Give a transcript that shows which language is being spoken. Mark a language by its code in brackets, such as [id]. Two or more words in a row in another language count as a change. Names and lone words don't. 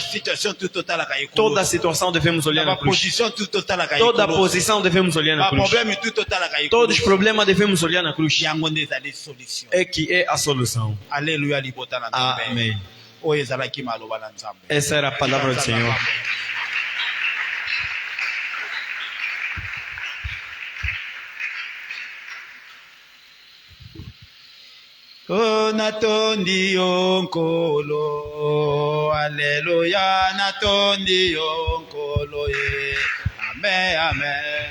[pt] Toda a situação devemos olhar na cruz. Toda a posição devemos olhar na cruz. Todos os problemas devemos olhar na cruz. É que é a solução. Amém. Essa era a palavra do Senhor. [ln] Oh, natondi onkolo, Alleluia, natondi onkolo, amen, amen.